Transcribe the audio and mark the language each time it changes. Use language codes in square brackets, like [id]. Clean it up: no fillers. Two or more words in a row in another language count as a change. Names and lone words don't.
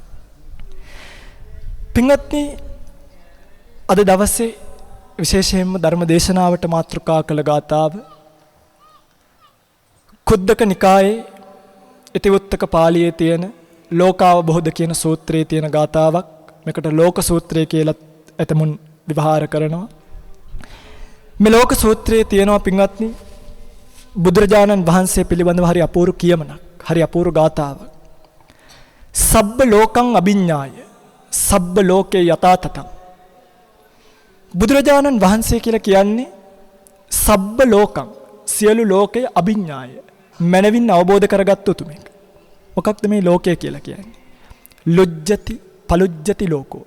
[si] පින්වත්නි, අද දවසේ විශේෂයෙන්ම ධර්ම දේශනාවට මාතෘකා කළ ගාථාව කුද්දක නිකායේ ඉතිවුත්තක පාළියේ තියෙන ලෝකාවබෝධ කියන සූත්‍රයේ තියෙන ගාථාවක්. මේකට ලෝක සූත්‍රය කියලා එතමුන් විවහාර කරනවා. මේ ලෝක සූත්‍රයේ තියෙනවා පින්වත්නි බුදුරජාණන් වහන්සේ පිළිබඳව හරි අපූර්ව කියමනක්, හරි අපූර්ව ගාථාවක්. [pi] සබ්බ ලෝකං අභිඤ්ඤාය සබ්බ ලෝකේ යථා තතං. [si] බුදුරජාණන් වහන්සේ කියලා කියන්නේ [pi] සබ්බ ලෝකං [si] සියලු ලෝකයේ අභිඤ්ඤාය මනවින් අවබෝධ කරගත්තු උතුමෙක්. මොකක්ද මේ ලෝකය කියලා කියන්නේ? [pi] ලුජ්ජති පලුජ්ජති ලෝකෝ.